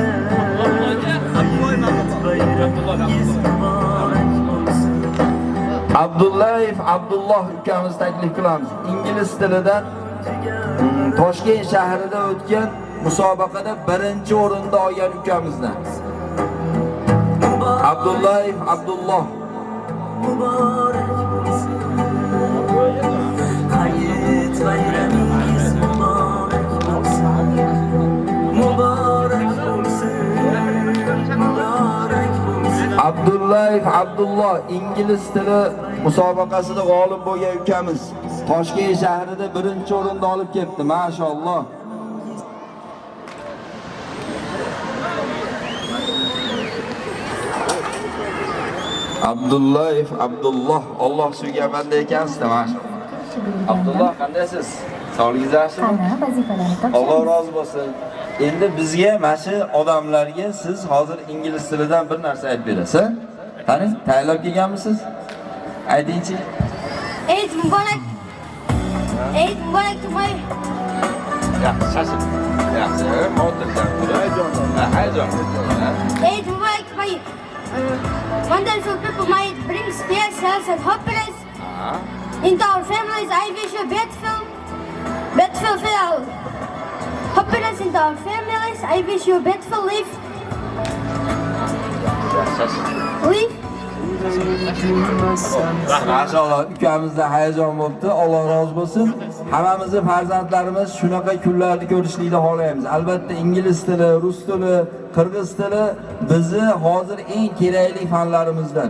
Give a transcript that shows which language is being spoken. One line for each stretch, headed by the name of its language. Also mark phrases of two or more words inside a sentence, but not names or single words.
Uzbek: Hayit bayramingiz mübarek olsun. Abdullayev Abdulloh ukamiz taklif qilamiz. Ingliz tilidan Toshkent shahrida o'tgan musobaqada birinchi o'rinda olgan ukamizdan. Abdullayev Abdulloh. Mübarek olsun. Hayit bayramingiz mübarek olsun. Mübarek olsun. Mübarek olsun. Abdullayev Abdulloh ingliz tili musobaqasida g'olib bo'lgan ukamiz. Toshkent shahrida birinchi o'rinda olib ketdi. Maşallah. Abdullayev Abdulloh, Alloh suygan banda ekansiz, maşallah. Abdulloh, qandaysiz? Sog'ligingiz yaxshimi? Alloh rozi bo'lsin. Endi bizga mana shu odamlarga siz hozir ingliz tilidan bir narsa aytib berasiz. Qani, tayyorlab kelganmisiz? Aytingchi.
English: Eid Mubarak. Eid Mubarak to my.
Uzbek: Yaxshi. Yaxshi. O'tirsan. Hayajon.
English: Eid Mubarak to my wonderful people. Might bring peace, health, and happiness into our families. I wish you beautiful happiness into our families. I wish you beautiful life.
Uzbek: Maşallah, ukamizda hayajon bo'libdi. Alloh rozi bo'lsin. Hammamizni farzandlarimiz shunaqa kunlarni ko'rishlikni xohlaymiz. Albatta ingliz tili, rus tili, qirg'iz tili bizni hozir eng kerakli fanlarimizdan.